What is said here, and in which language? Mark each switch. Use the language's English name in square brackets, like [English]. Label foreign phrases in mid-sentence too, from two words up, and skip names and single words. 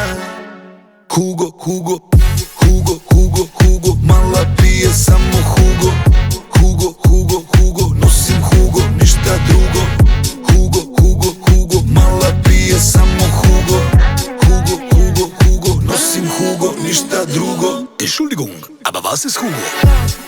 [Serbian] Hugo, Hugo, Hugo, Hugo, Hugo. Mala pije samo Hugo. Hugo, Hugo, Hugo. Nosim Hugo, ništa drugo. Hugo, Hugo, Hugo. Mala pije samo Hugo. Hugo, Hugo, Hugo. Nosim Hugo, ništa drugo. [German] Entschuldigung, aber was ist Hugo?